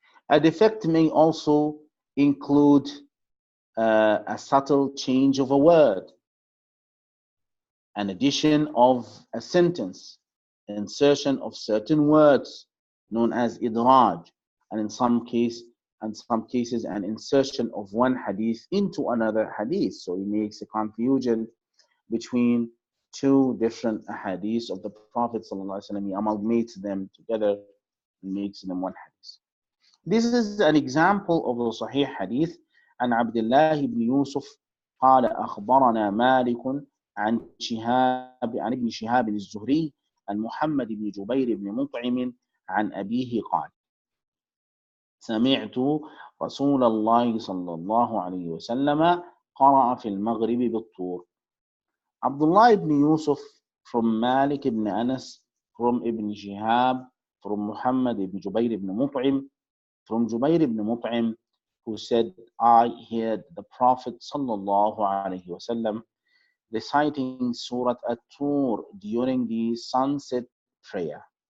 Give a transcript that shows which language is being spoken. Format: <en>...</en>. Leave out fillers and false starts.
<en>A defect may also include a subtle change of a word, an addition of a sentence, insertion of certain words known as idraj, and in some cases an insertion of one hadith into another hadith. So it makes a confusion between two different hadiths of the Prophet ﷺ. He amalgamates them together and makes them one hadith. This is an example of the Sahih hadith.</en> <ar>عن عبد الله بن يوسف قال أخبرنا مالك عن ابن شهاب الزهري عن محمد بن جبير بن مطعم عن أبيه قال سمعت رسول الله صلى الله عليه وسلم قرأ في المغرب بالطور.</ar> <en>Abdullah ibn Yusuf from Malik ibn Anas, from Ibn Shihab, from Muhammad ibn Jubayr ibn Mut'im, from Jubayr ibn Mut'im, who said, I heard the Prophet sallallahu alaihi wasallam reciting Surah At-Tur during the sunset prayer.</en>